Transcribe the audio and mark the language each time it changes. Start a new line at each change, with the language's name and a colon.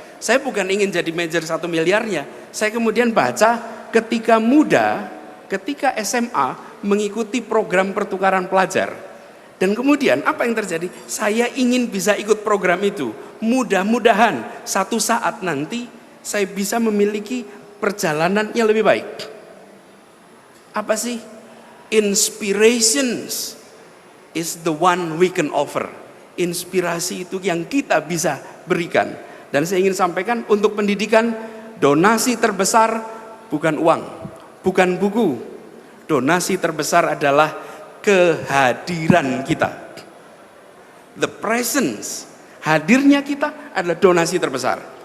Indonesian: Saya bukan ingin jadi manajer 1 miliarnya. Saya kemudian baca ketika muda, ketika SMA mengikuti program pertukaran pelajar. Dan kemudian apa yang terjadi? Saya ingin bisa ikut program itu. Mudah-mudahan satu saat nanti saya bisa memiliki perjalanan yang lebih baik. Apa sih?
English: Inspirations is the one we can offer.
Indonesian: Inspirasi itu yang kita bisa berikan. Dan saya ingin sampaikan untuk pendidikan, donasi terbesar bukan uang, bukan buku. Donasi terbesar adalah kehadiran kita.
English: The presence,
Indonesian: hadirnya kita adalah donasi terbesar.